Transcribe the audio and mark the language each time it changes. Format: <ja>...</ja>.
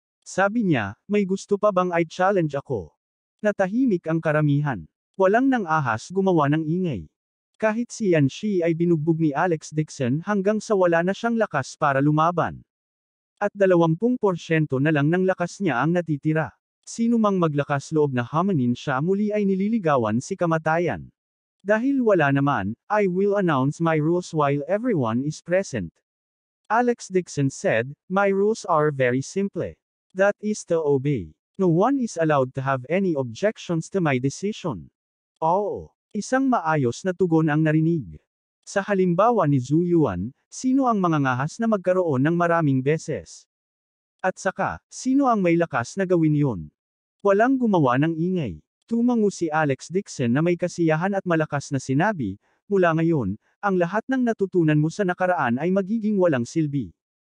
<tl>Sabi niya, "May gusto pa bang i-challenge ako?" Natahimik ang karamihan. Walang nang ahas gumawa ng ingay. Kahit si Yan Shi ay binugbog ni Alex Dixon hanggang sa wala na siyang lakas para lumaban. At 20% na lang ng lakas niya ang natitira. Sino mang maglakas loob na hamanin siya muli ay nililigawan si kamatayan. Dahil wala naman,</tl> <en>I will announce my rules while everyone is present. Alex Dixon said, "My rules are very simple. That is to obey. No one is allowed to have any objections to my decision."</en> <tl>Oo, isang maayos na tugon ang narinig. Sa halimbawa ni Zhu Yuan, sino ang mangangahas na magkaroon ng maraming beses? At saka, sino ang may lakas na gawin yun? Walang gumawa ng ingay. Tumango si Alex Dixon na may kasiyahan at malakas na sinabi, "Mula ngayon, ang lahat ng natutunan mo sa nakaraan ay magiging walang silbi.</tl>